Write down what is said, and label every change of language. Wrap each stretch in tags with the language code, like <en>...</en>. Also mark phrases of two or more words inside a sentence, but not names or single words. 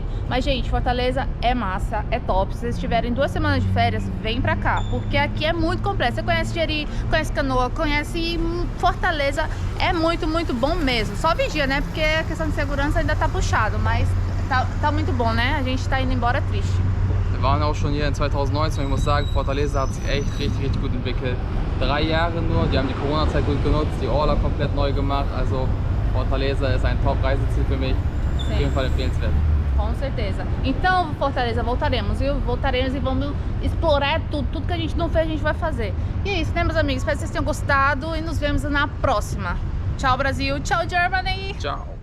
<pt>Mas gente, Fortaleza é massa, é top. Se vocês tiverem 2 semanas de férias, vem pra cá, porque aqui é muito completo. Você conhece Jeri, conhece Canoa, conhece Fortaleza, é muito, muito bom mesmo. Só vigia, né, porque a questão de segurança ainda tá puxado, mas tá muito bom, né? A gente tá indo embora triste.</pt> <de>Wir waren auch schon hier in 2019 und ich muss sagen, Fortaleza hat sich echt richtig gut entwickelt. 3 Jahre nur, die haben die Corona-Zeit gut genutzt, die Orla komplett neu gemacht, also Fortaleza ist ein Top-Reiseziel für mich, auf jeden Fall empfehlenswert.</de> <pt>Com certeza. Então, Fortaleza, voltaremos, viu? Voltaremos e vamos explorar tudo que a gente não fez, a gente vai fazer. E é isso, né, meus amigos? Espero que vocês tenham gostado e nos vemos na próxima. Tchau, Brasil. Tchau, Germany. Tchau.</pt>